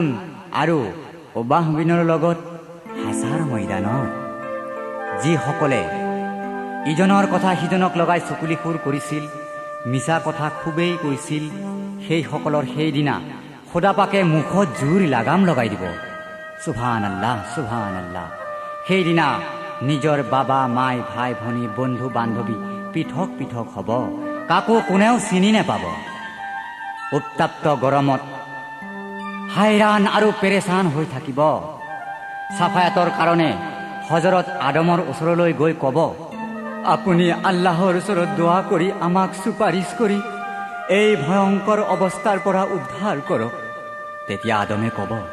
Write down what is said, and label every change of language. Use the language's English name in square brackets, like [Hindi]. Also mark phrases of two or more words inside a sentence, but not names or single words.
[Assamese] আৰু অবাহবিনৰ লগত হাছাৰ ময়দানত যিসকলে ইজনৰ কথা সিজনক লগাই চকুলি সুৰ কৰিছিল মিছা কথা খুবেই কৈছিল সেইসকলৰ সেইদিনা খোদাপাকে মুখত জোৰ লাগাম লগাই দিব [Arabic] سبحان الله سبحان الله [Assamese] সেইদিনা নিজৰ বাবা মাই ভাই ভনী বন্ধু বান্ধৱী পৃথক পৃথক হ'ব কাকো কোনেও চিনি নেপাব উত্তাপ্ত গৰমত হাইৰাণ আৰু পেৰেচান হৈ থাকিব চাফায়াতৰ কাৰণে হজৰত আদমৰ ওচৰলৈ গৈ ক'ব আপুনি আল্লাহৰ ওচৰত দোৱা কৰি আমাক চুপাৰিছ কৰি এই ভয়ংকৰ অৱস্থাৰ পৰা উদ্ধাৰ কৰক তেতিয়া আদমে ক'ব